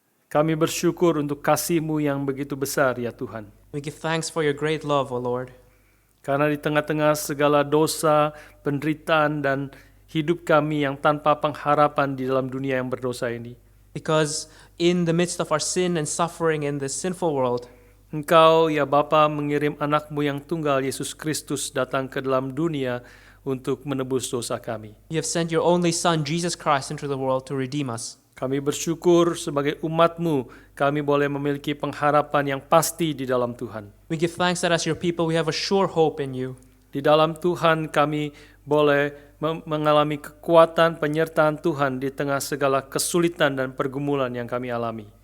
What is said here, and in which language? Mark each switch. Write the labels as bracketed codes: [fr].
[id] Kami bersyukur untuk kasih-Mu yang begitu besar ya Tuhan. [en] We give thanks for your great love, O Lord. [id] Karena di tengah-tengah segala dosa, penderitaan, dan hidup kami yang tanpa pengharapan di dalam dunia yang berdosa ini, [en] Because in the midst of our sin and suffering in this sinful world, [id] Engkau ya Bapa mengirim anak-Mu yang tunggal Yesus Kristus datang ke dalam dunia untuk menebus dosa kami. [en] you have sent your only Son, Jesus Christ, into the world to redeem us. [id] Kami bersyukur sebagai umat-Mu, kami boleh memiliki pengharapan yang pasti di dalam Tuhan. [en] We give thanks that as your people we have a sure hope in you. [id] Di dalam Tuhan kami boleh mengalami kekuatan penyertaan Tuhan di tengah segala kesulitan dan pergumulan yang kami alami.